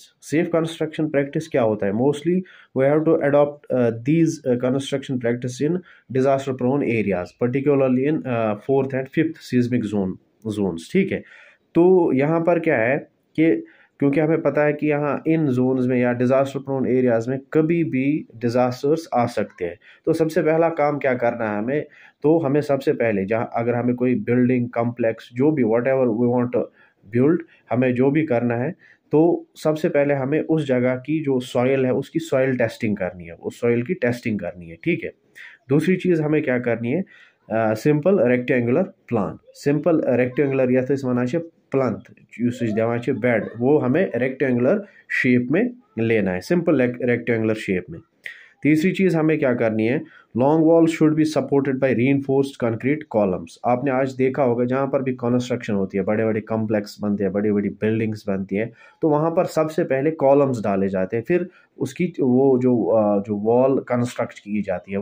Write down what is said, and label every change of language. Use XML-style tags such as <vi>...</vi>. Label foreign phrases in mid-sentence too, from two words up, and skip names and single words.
<en>safe construction practice</en> <hi>क्या होता है?</hi> <en>mostly we have to adopt these construction practice in disaster prone areas, particularly in fourth and fifth seismic zones,</en> <hi>ठीक है। तो यहाँ पर क्या है कि क्योंकि हमें पता है कि यहाँ इन जोन्स में या</hi> <en>disaster prone areas</en> <hi>में कभी भी डिज़ास्टर्स आ सकते हैं। तो सबसे पहला काम क्या करना है हमें? तो हमें सबसे पहले, जहाँ अगर हमें कोई</hi> <en>building complex</en> <hi>जो भी</hi> <en>whatever we want to build,</en> <hi>हमें जो भी करना है, तो सबसे पहले हमें उस जगह की जो सॉइल है उसकी</hi> <en>soil testing</en> <hi>करनी है, उस सॉइल की टेस्टिंग करनी है, ठीक है। दूसरी चीज़ हमें क्या करनी है?</hi> <en>simple rectangular plan, simple rectangular</en> <hi>यथ वन प्लंथ दिवान बेड, वो हमें</hi> <en>rectangular shape</en> <hi>में लेना है,</hi> <en>simple rectangular shape</en> <hi>में। तीसरी चीज़ हमें क्या करनी है?</hi> <en>long wall should be supported by reinforced concrete columns.</en> <hi>आपने आज देखा होगा जहाँ पर भी कंस्ट्रक्शन होती है, बड़े बड़े कॉम्प्लेक्स बनते हैं, बड़ी बड़ी बिल्डिंग्स बनती है, तो वहाँ पर सबसे पहले कॉलम्स डाले जाते हैं, फिर उसकी वो जो वॉल कंस्ट्रक्ट की जाती है।</hi>